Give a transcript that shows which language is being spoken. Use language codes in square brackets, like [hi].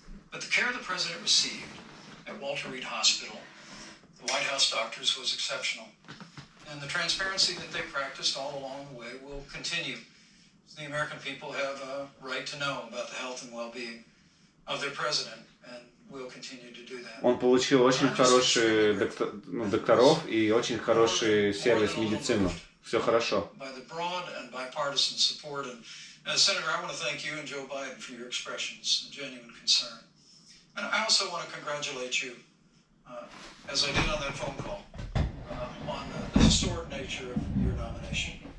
[en] But the care the president received at Walter Reed Hospital, the White House doctors, was exceptional. And the transparency that they practiced all along the way will continue. The American people have a right to know about the health and well-being of their president, and we'll continue to do that. [ru] Он получил очень хорошие докторов и очень хороший сервис медицины. Все хорошо. [en] By the broad and bipartisan support, and Senator, I want to thank you and Joe Biden for your expressions of genuine concern. And I also want to congratulate you, as I did on that phone call, on the historic nature of your nomination.